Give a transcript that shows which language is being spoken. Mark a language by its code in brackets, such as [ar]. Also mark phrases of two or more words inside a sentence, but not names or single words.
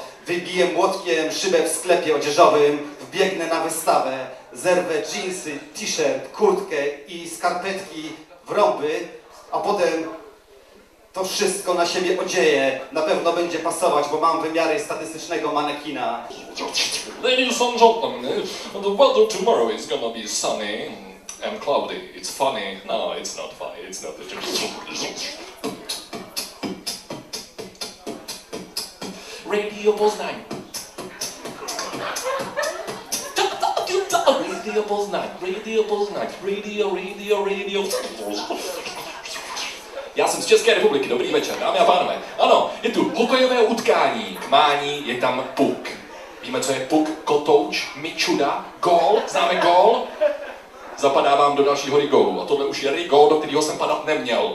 [pl] Wybiję młotkiem szybę w sklepie odzieżowym, wbiegnę na wystawę, zerwę dżinsy, t-shirt, kurtkę i skarpetki w rąby, a potem to wszystko na siebie odzieję. Na pewno będzie pasować, bo mam wymiary statystycznego manekina. [en] Ladies and gentlemen, the weather tomorrow is gonna be sunny and cloudy. It's funny. No, it's not funny. It's not. Radio Poznań. Radio Poznań. Radio Poznań. Radio. [cs] Já jsem z České republiky, dobrý večer, dámy a pánové. Ano, je tu hokejové utkání, k mání je tam puk. Víme, co je puk, kotouč, mičuda, gól, známe gól? Zapadávám do další hory gólu a tohle už je gól, do kterého jsem padat neměl.